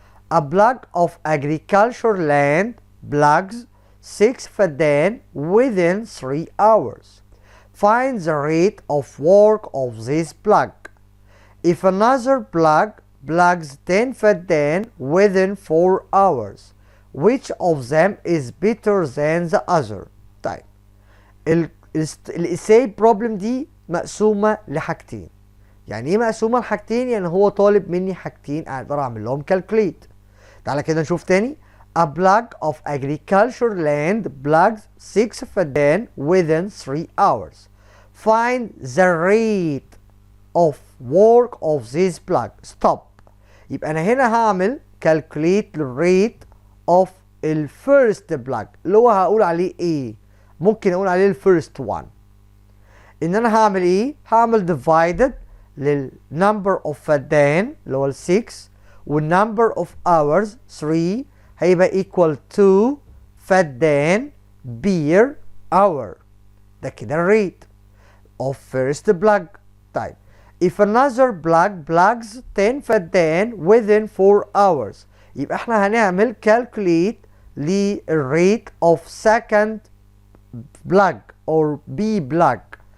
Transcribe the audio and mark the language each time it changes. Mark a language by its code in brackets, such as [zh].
[en] A plug of agriculture land plugs 6 فدان within 3 hours. Find the rate of work of this plug. If another plug plugs 10 فدان within 4 hours, which of them is better than the other? [ar] طيب الاساي بروبلم دي مقسومه لحاجتين. يعني ايه مقسومه لحاجتين؟ يعني هو طالب مني حاجتين اقدر اعمل لهم كالكوليت. تعالى كده نشوف تاني. [en] A plug of agriculture land plugs 6 فدان within 3 hours. Find the rate of work of this plug. Stop. [ar] يبقى انا هنا هعمل [en] calculate the rate of [ar] ال first plug اللي هو هقول عليه ايه؟ ممكن اقول عليه ال first one. ان انا هعمل ايه؟ هعمل divided لل number of فدان اللي هو ال 6 وال number of hours 3 هيبقى equal to فدان per hour. ده كده الريت [en] of first plug. طيب if another plug plugs 10 فدان within 4 hours [ar] يبقى احنا هنعمل [en] calculate للريت of second plug or B plug.